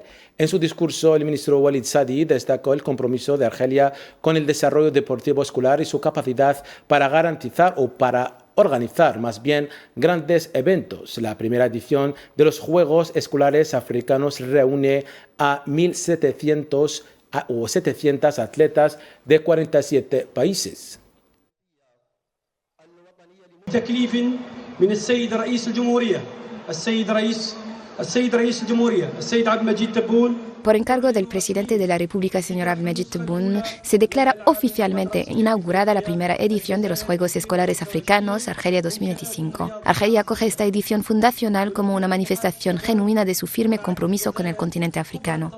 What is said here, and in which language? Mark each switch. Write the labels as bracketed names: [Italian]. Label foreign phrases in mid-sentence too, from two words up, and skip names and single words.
[Spanish] En su discurso, el ministro Walid Sadi destacó el compromiso de Argelia con el desarrollo deportivo escolar y su capacidad para garantizar o para organizar más bien grandes eventos. La primera edición de los Juegos Escolares Africanos reúne a 1.700 o 700 atletas de 47 países. [Arabic] تكليف من السيد رئيس الجمهورية السيد رئيس الجمهورية السيد عبد المجيد تبون. [Spanish] Por encargo del presidente de la República, señor Abdelmajid Tebboune, se declara oficialmente inaugurada la primera edición de los Juegos Escolares Africanos Argelia 2025. Argelia acoge esta edición fundacional como una manifestación genuina de su firme compromiso con el continente africano.